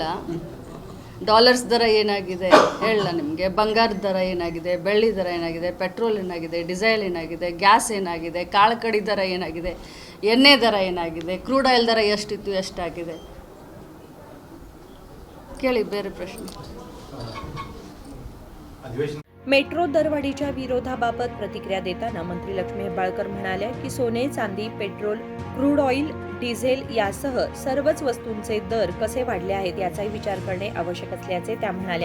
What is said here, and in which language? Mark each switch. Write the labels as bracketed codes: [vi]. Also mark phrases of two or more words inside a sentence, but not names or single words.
[kn] ಡಾಲರ್ಸ್ ದರ ಏನಾಗಿದೆ ಹೇಳ ನಿಮಗೆ? ಬಂಗಾರದ ದರ ಏನಾಗಿದೆ? ಬೆಳ್ಳಿ ದರ ಏನಾಗಿದೆ? ಪೆಟ್ರೋಲ್ ಏನಾಗಿದೆ? ಡೀಸೆಲ್ ಏನಾಗಿದೆ? ಗ್ಯಾಸ್ ಏನಾಗಿದೆ? ಕಾಳುಕಡಿ ದರ ಏನಾಗಿದೆ? ಎಣ್ಣೆ ದರ ಏನಾಗಿದೆ? [en] crude oil [kn] ದರ ಎಷ್ಟಿತ್ತು, ಎಷ್ಟಾಗಿದೆ? ಕೇಳಿ ಬೇರೆ प्रश्न. [mr] मेट्रो दरवाढीच्या विरोधाबाबत प्रतिक्रिया देताना मंत्री लक्ष्मी हेब्बाळकर म्हणाल्या की सोने, चांदी, पेट्रोल, [en] crude oil, [mr] डिझेल यासह सर्वच वस्तूंचे दर कसे वाढले आहेत याचाही विचार करणे आवश्यक असल्याचे त्या म्हणाल्या.